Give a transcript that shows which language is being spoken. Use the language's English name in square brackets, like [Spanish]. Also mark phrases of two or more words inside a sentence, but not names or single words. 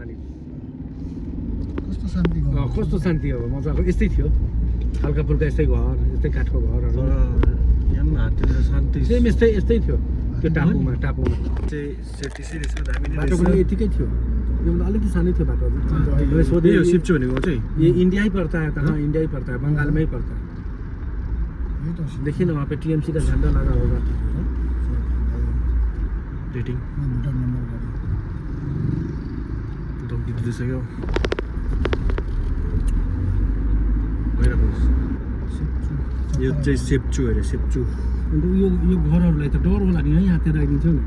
[Nepali] कस्तो शान्ति भयो कस्तो शान्ति हो मजाको यस्तै थियो हल्का फुल्का यस्तै घर यस्तै काठको घरहरू तर यहाँ पनि हाततिर शान्ति सेम यस्तै थियो त्यो टापुमा चाहिँ [English] safety serious [Nepali] दामी नै बाटो पनि रहेछ यतिकै थियो योभन्दा अलिकति सानै थियो बाटो यो सोधे सिप्चो भनेको चाहिँ [Hindi] ये इंडिया ही पड़ता है हाँ इंडिया ही पड़ता है बंगाल में ही पड़ता है [Nepali] यही त [Hindi] देखिए ना वहाँ पे टीएमसी का झंडा लगा होगा [Nepali] डेटिङ भुटान नम्बर गाडी धम्की दिइसक्यो भइरहेको यो चाहिँ सेप्चु अरे सेप्चु अन्त यो घरहरूलाई त डर होला नि है हातेर आइदिन्छ नि